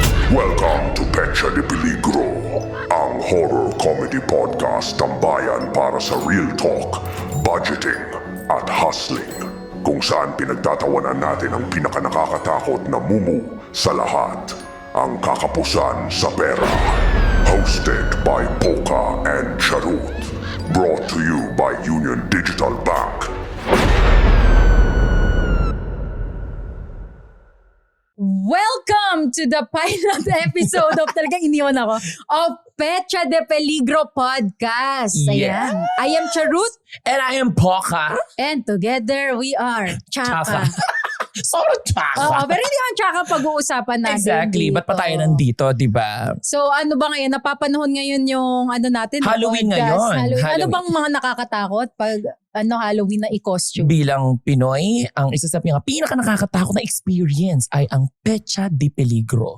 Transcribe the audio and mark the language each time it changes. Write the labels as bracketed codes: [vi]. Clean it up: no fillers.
[en] Welcome to Petsa de Peligro, ang horror comedy podcast tambayan para sa real talk, budgeting at hustling. [tl] Kung saan pinagtatawanan natin ang pinakanakakatakot na mumu sa lahat, ang kakapusan sa pera. [en] Hosted by Poca and Charut. Brought to you by Union Digital Bank. Welcome to the pilot episode of talagang iniwan ako of Petsa de Peligro podcast. Ayan. I am Charut. And I am Poca. And together we are Chaka. [tl] Sobrang Chaka. Oo, pero hindi ang Chaka pag-uusapan natin. [en] Exactly. [tl] dito. Ba't pa tayo nandito, di ba? So ano ba ngayon? Napapanahon ngayon yung ano natin? [en] Halloween podcast. [tl] ngayon. Ano bang mga nakakatakot pag Halloween na i-costume? Bilang Pinoy, ang isa sa pinaka nakakatakot na experience ay ang Petsa de Peligro.